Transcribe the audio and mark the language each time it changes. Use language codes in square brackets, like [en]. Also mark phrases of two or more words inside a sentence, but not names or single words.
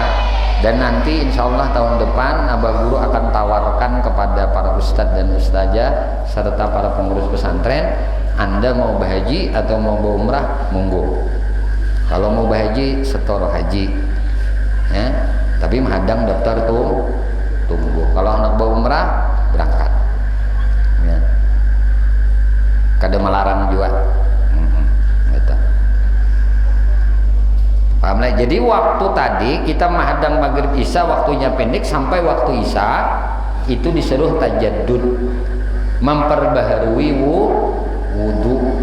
[id] Dan nanti insya Allah tahun depan Abah Guru akan tawarkan kepada para ustadz dan ustazah serta para pengurus pesantren, Anda mau berhaji atau mau berumrah, monggo. Kalau mau berhaji setor haji, ya. Tapi menghadang daftar tunggu. Kalau anak berumrah berangkat, ya. [bjn] Kada melarang juga. [id] Gitu. Paham lah? Jadi waktu tadi kita menghadang maghrib isya waktunya pendek sampai waktu isya itu disuruh tajaddud, memperbaharui wudu.